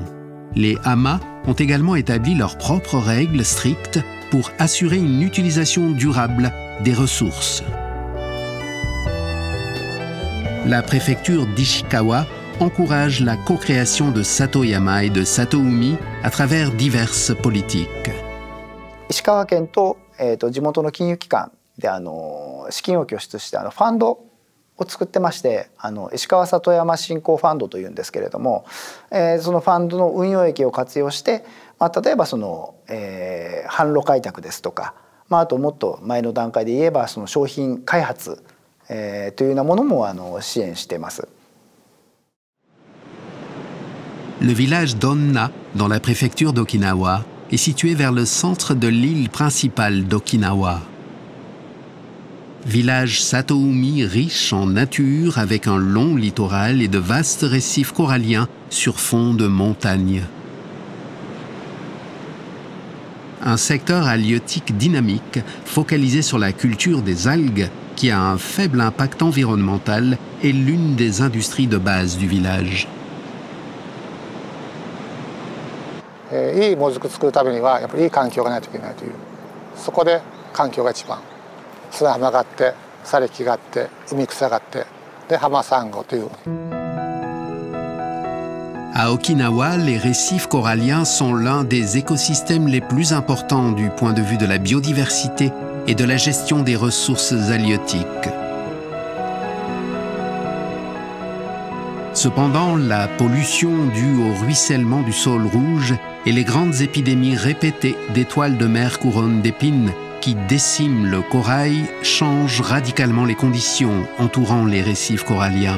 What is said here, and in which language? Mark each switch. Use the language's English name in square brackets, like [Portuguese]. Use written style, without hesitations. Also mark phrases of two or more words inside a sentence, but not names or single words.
[French] Les hamas ont également établi leurs propres règles strictes pour assurer une utilisation durable des ressources. La préfecture d'Ishikawa encourage la co-création de Satoyama et de Satoumi à travers diverses politiques. [Japanese] 石川県と、地元の金融機関で資金を拠出してファンドを作ってまして、石川里山振興ファンドというんですけれども、そのファンドの運用益を活用して、例えば販路開拓ですとか、あともっと前の段階で言えば商品開発、というようなものも支援しています。 [French] Le village d'Onna, dans la préfecture d'Okinawa, est situé vers le centre de l'île principale d'Okinawa. Village Satoumi riche en nature avec un long littoral et de vastes récifs coralliens sur fond de montagnes. Un secteur halieutique dynamique focalisé sur la culture des algues qui a un faible impact environnemental est l'une des industries de base du village. [Japanese] いいもずく作るためにはやっぱりいい環境がないといけないという、そこで環境が一番、砂浜があって砂礫があって海草があってで浜サンゴという。 [French] À Okinawa, les récifs coralliens sont l'un des écosystèmes les plus importants du point de vue de la biodiversité et de la gestion des ressources halieutiques. Cependant, la pollution due au ruissellement du sol rouge et les grandes épidémies répétées d'étoiles de mer couronne d'épines qui déciment le corail changent radicalement les conditions entourant les récifs coralliens.